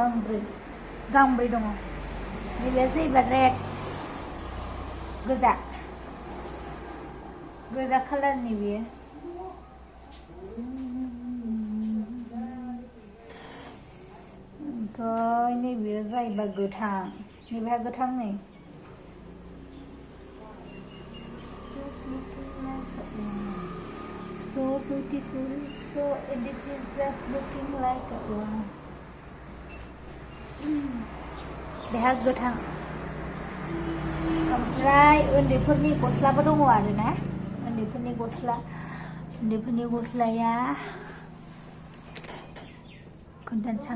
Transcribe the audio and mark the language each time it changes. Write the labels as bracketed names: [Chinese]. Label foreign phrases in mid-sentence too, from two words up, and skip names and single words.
[Bodo] नैबे जाहैबाय रेड, गोजा कालारनि बेयो। ओमफ्राय नैबेयो जाहैबाय गोथां। नैबेहा गोथां नै। [English] So beautiful, so it is just looking like a wow. [Bodo] बेहा गोथां। ओमफ्राय उन्दैफोरनि गस्लाबो दङ आरोना। उन्दैफोरनि गस्लाया खोन्थानोसां।